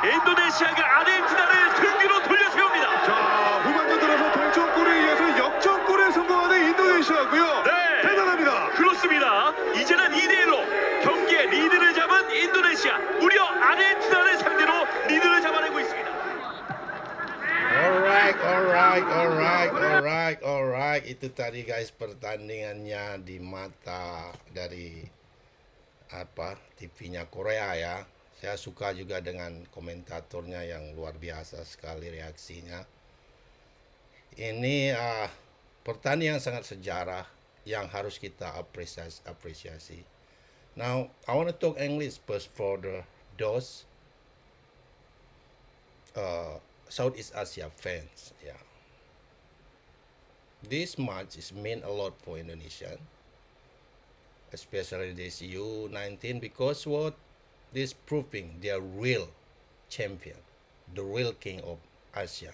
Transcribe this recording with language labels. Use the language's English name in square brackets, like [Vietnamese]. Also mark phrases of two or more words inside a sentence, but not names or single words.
[Korean] 인도네시아가 아르헨티나를 등 뒤로 돌려 세웁니다. 자, 후반전 들어서 동점골에 이어서 역전골에 성공하는 인도네시아고요. 네. 대단합니다. 그렇습니다. 이제는 2대1로 경기의 리드를 잡은 인도네시아, 무려 아르헨티나를 상대로 리드를 잡아내고 있습니다. [Indonesian] Alright. Itu tadi guys pertandingannya di mata dari TV-nya Korea ya. Saya suka juga dengan komentatornya yang luar biasa sekali reaksinya. Ini pertandingan sangat sejarah yang harus kita apresiasi. [English] Now, I want to talk English first for those Southeast Asia fans. Yeah. this match is mean a lot for Indonesia, especially this U19, because what this proving they are real champion, the real king of Asia.